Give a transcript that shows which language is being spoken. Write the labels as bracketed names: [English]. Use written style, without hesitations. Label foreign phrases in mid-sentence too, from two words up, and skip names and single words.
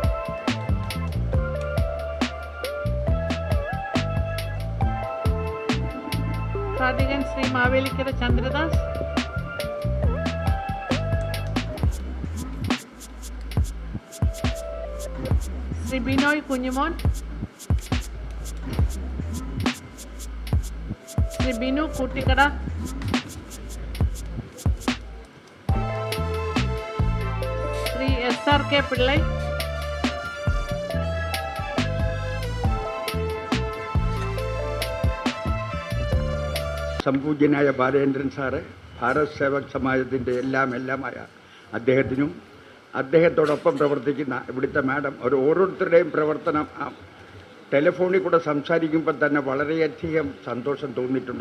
[Malayalam] सादिगन श्री मावेलिकर चंद्रदास, श्री बिनोय कुंजमोन, श्री बिनु कूटिकड़ा, SRK पिल्लै, സംപൂജ്യനായ ബാലേന്ദ്രൻ സാറ്, ഭാരത് സേവക് സമാജത്തിൻ്റെ എല്ലാമായ അദ്ദേഹത്തിനും അദ്ദേഹത്തോടൊപ്പം പ്രവർത്തിക്കുന്ന ഇവിടുത്തെ മാഡം, ഓരോരുത്തരുടെയും പ്രവർത്തനം ടെലിഫോണിൽ കൂടെ സംസാരിക്കുമ്പോൾ തന്നെ വളരെയധികം സന്തോഷം തോന്നിയിട്ടുണ്ട്.